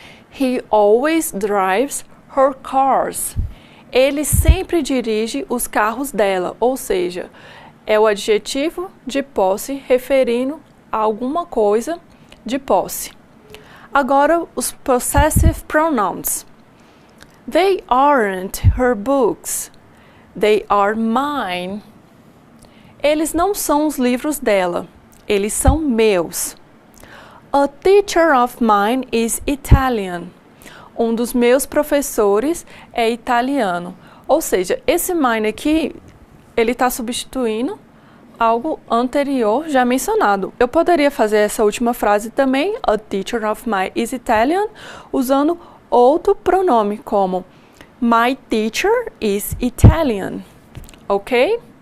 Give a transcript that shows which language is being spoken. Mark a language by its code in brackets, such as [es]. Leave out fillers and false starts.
[en] He always drives her cars. [pt] Ele sempre dirige os carros dela, ou seja, é o adjetivo de posse referindo a alguma coisa de posse. Agora, os [en] possessive pronouns. They aren't her books. They are mine. [pt] Eles não são os livros dela. Eles são meus. [en] A teacher of mine is Italian. [pt] Um dos meus professores é italiano. Ou seja, esse mine aqui, ele está substituindo algo anterior já mencionado. Eu poderia fazer essa última frase também, [en] a teacher of mine is Italian, [pt] usando outro pronome como [en] my teacher is Italian, [pt] ok?